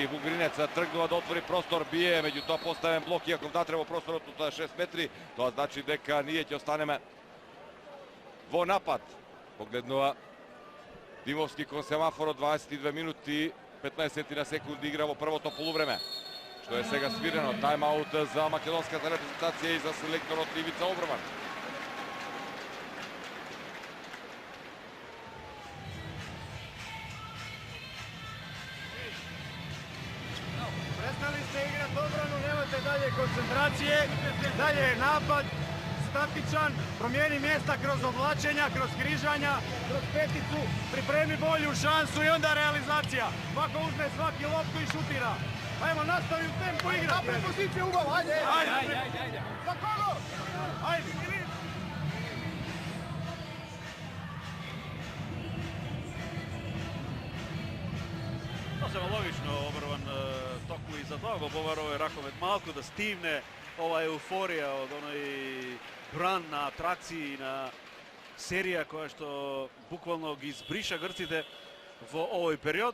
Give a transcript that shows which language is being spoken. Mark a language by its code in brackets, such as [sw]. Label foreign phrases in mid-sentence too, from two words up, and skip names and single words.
[mk] Вугринец тргнува да отвори простор, бие, меѓутоа поставен блок, иако вдатре во просторот од 6 метри, тоа значи дека ние ќе останеме во напад. Погледнува Димовски кон семафорот, 22 минути 15 на секунди игра во првото полувреме, што е сега свирено. Тајм-аут за македонската репрезентација и за селекторот Ивица Обрван. [hr] Prestali ste igrat obranu, nemate dalje koncentracije, dalje je napad, statičan, promijeni mjesta kroz oblačenja, kroz križanja, kroz peticu, pripremi bolju šansu i onda realizacija. Svako uzme svaki loptu i šutira. Ajmo, nastavi u tempu igrati. Napred pozicije u gol, ajde! Ajde! Za kogo? Ajde! [mk] Сосема логично Обрван токму и за тоа го побара овој раковет малку да стивне ова еуфорија од оној бран на атракции, на серија која што буквално ги избриша грците во овој период.